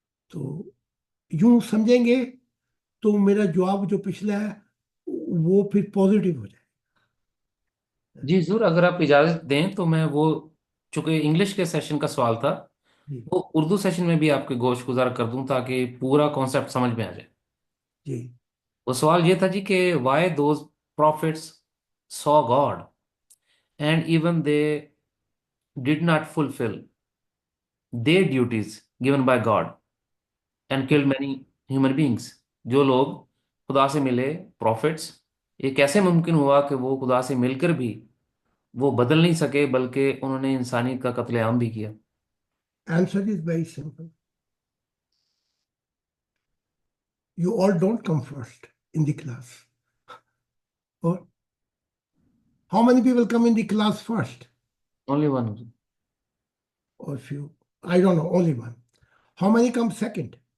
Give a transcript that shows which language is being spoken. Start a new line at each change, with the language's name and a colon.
Urdu: تو یوں سمجھیں گے تو میرا جواب جو پچھلا ہے وہ پھر پازیٹیو ہو جائے. جی حضور، اگر آپ اجازت دیں تو میں وہ، چونکہ انگلش کے سیشن کا سوال تھا، جی وہ اردو سیشن میں بھی آپ کے گوش گزار کر دوں تاکہ پورا کانسیپٹ سمجھ میں آ جائے. جی. وہ سوال یہ تھا جی کہ
English: Why those prophets saw God and even they did not fulfill their duties given by God and killed many human beings.
Urdu: جو لوگ خدا سے ملے prophets، یہ کیسے ممکن ہوا کہ وہ خدا سے مل کر بھی وہ بدل نہیں سکے بلکہ انہوں نے انسانیت کا قتل عام بھی کیا؟
English: Answer is very simple. You all don't come first in the class. Or how many people come in the class first? Only one. Or few? I don't know, only one. How many come second?